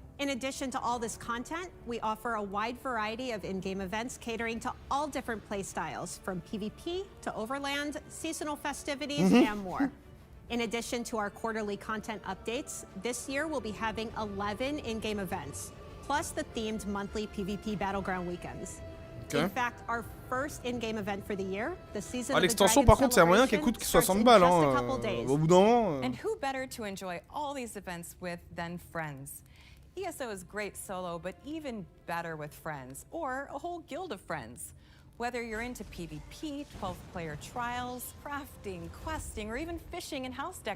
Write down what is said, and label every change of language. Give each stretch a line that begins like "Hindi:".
English: In addition to all this content, we offer a wide variety of in-game events catering to all different play styles, from PvP to overland, seasonal festivities, and more. In addition to our quarterly content updates, this year we'll be having 11 in-game events, plus the themed monthly PvP Battleground weekends. Okay. In fact, our first in-game event for the year, the season
French: l'extension, par contre, c'est un moyen qui coûte 60 balles. Au bout d'un moment.
English: And who better to enjoy all these events with than friends? ESO is great solo, but even better with friends, or a whole guild of friends. Whether you're into PvP, 12-player trials, crafting, questing, or even fishing and house decorating,